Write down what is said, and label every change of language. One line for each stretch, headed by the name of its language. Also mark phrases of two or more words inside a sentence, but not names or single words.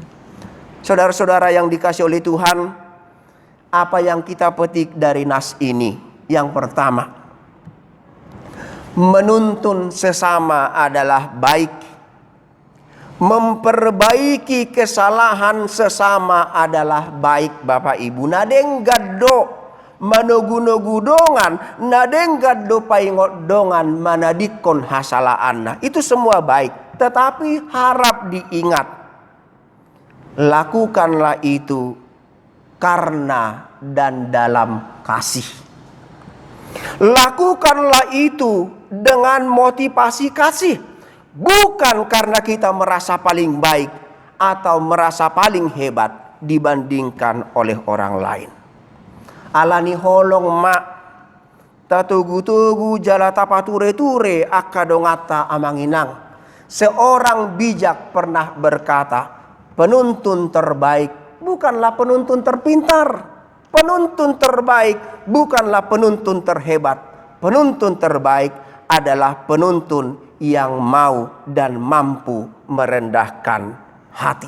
Indonesian: Saudara-saudara yang dikasihi oleh Tuhan, apa yang kita petik dari nas ini? Yang pertama, menuntun sesama adalah baik. Memperbaiki kesalahan sesama adalah baik Bapak Ibu.
Batak Toba: Nadeng gaddo manogu-nogu nadeng gaddo paingot dongan manadikon hasalaanna.
Indonesian: Itu semua baik, tetapi harap diingat, lakukanlah itu karena dan dalam kasih. Lakukanlah itu dengan motivasi kasih, bukan karena kita merasa paling baik atau merasa paling hebat dibandingkan oleh orang lain.
Batak Toba: Alani holong mak tatugu-tugu jala tapature-ture akadongata amanginang.
Indonesian: Seorang bijak pernah berkata, penuntun terbaik bukanlah penuntun terpintar. Penuntun terbaik bukanlah penuntun terhebat. Penuntun terbaik adalah penuntun yang mau dan mampu merendahkan hati.